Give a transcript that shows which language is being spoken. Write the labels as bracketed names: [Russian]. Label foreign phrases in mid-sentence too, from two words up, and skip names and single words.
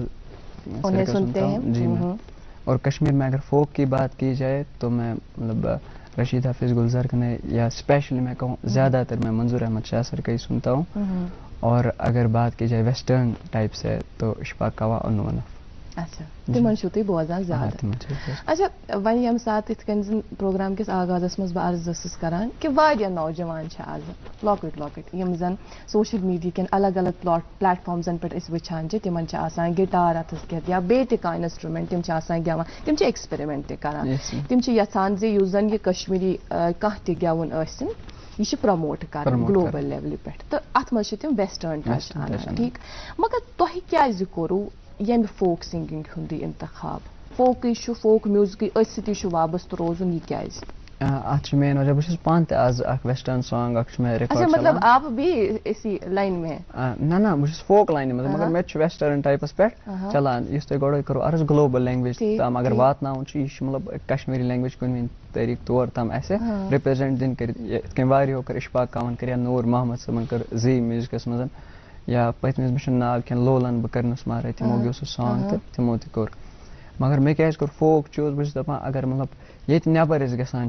[Urdu] انہیں سنتے ہیں جی میں، اور کشمیر میں اگر فوک کی بات کی جائے تو میں مطلب رشید حافظ، گلزار کنے، یا اسپیشلی میں کہوں زیادہ تر میں منظور احمد شاہ سر کا ہی سنتا ہوں، اور اگر بات کی جائے [English] western type [Urdu] سے تو اشفاق کوا اور نونف۔ [Kashmiri] اچھا تمن چھو تُہۍ بوزان زیادٕ اچھا وۄنۍ ییٚمہِ ساتہٕ یِتھ کٔنۍ زن پروگرام کِس آغازس منٛز بہٕ عرض ٲسٕس کران کہِ واریاہ نوجوان چھِ آز لۄکٕٹۍ لۄکٕٹۍ یِم زن [English] social media [Kashmiri] کٮ۪ن الگ الگ پلیٹ فارمزن پٮ۪ٹھ أسۍ وٕچھان چھِ تِمن چھِ آسان گِٹار اتھس کٮ۪تھ یا بیٚیہِ تہِ کانٛہہ انسٹرومینٹ تِم چھِ آسان گٮ۪وان تِم چھِ ایکسپیرمنٹ تہِ کران تِم چھِ یژھان زِ یُس زن یہِ کشمیٖری کانٛہہ تہِ گٮ۪وُن ٲسِن یہ چھِ پرموٹ کران [English] global level [Kashmiri] پٮ۪ٹھ تہٕ اتھ منٛز چھِ تِم [English] western touch [Kashmiri] انان ٹھیٖک مگر تۄہہِ کیازِ کوٚروٕ ییٚمہِ [English] folk singing [Kashmiri] ہُنٛدٕے انتخاب فوکٕے چھُ فوک میوٗزکٕے أتھۍ سۭتی چھُ وابستہٕ روزُن یہِ کیازِ اتھ چھُ مین وجہ بہٕ چھُس پانہٕ تہِ آز اکھ [English] western song [Kashmiri] اکھ چھُ مےٚ [Urdu] اچھا مطلب آپ بھی اسی لائن میں [Kashmiri] نہ بہٕ چھُس فوک لاینہِ منٛز مگر مےٚ تہِ چھُ [English] western types [Kashmiri] پٮ۪ٹھ چلان یُس تۄہہِ گۄڈے کوٚروٕ عرض [English] global language [Kashmiri] تام اگر واتناوُن چھُ یہِ چھُ مطلب کشمیٖری لینگویج کُنہِ طریٖقہٕ طور تام اَسہِ رِپرٛزنٹ دِنۍ کٔرِتھ یِتھ کٔنۍ واریاہو کٔر اشفاق کاون کٔر یا نوٗر محمد صٲبن کٔر زی میوٗزکس منٛز یا پٔتمِس مےٚ چھُنہٕ ناو کینٛہہ لولن بہٕ کرنس مارے تِمو گیو سُہ سانگ تہٕ تِمو تہِ کوٚر مگر مےٚ کیازِ کوٚر فوک چوٗز بہٕ چھُس دپان اگر مطلب ییٚتہِ نیبر أسۍ گژھان